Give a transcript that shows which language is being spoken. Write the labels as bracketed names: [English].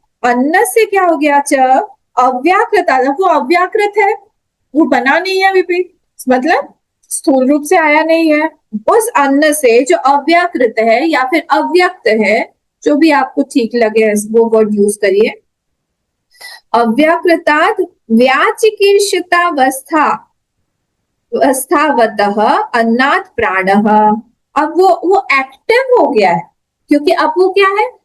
[Hindi] अन्न से क्या हो गया? च अव्याकृत, वो अव्याकृत है, वो बना नहीं है अभी भी, मतलब स्थूल रूप से आया नहीं है। उस अन्न से जो अव्याकृत है या फिर अव्यक्त है, जो भी आपको ठीक लगे वो वर्ड यूज करिए। [Sanskrit] अव्याकृतात् व्याचिकीर्षतावस्था अवस्थावतः अन्नात् प्राणः। [Hindi] अब वो एक्टिव हो गया है, क्योंकि अब वो क्या है?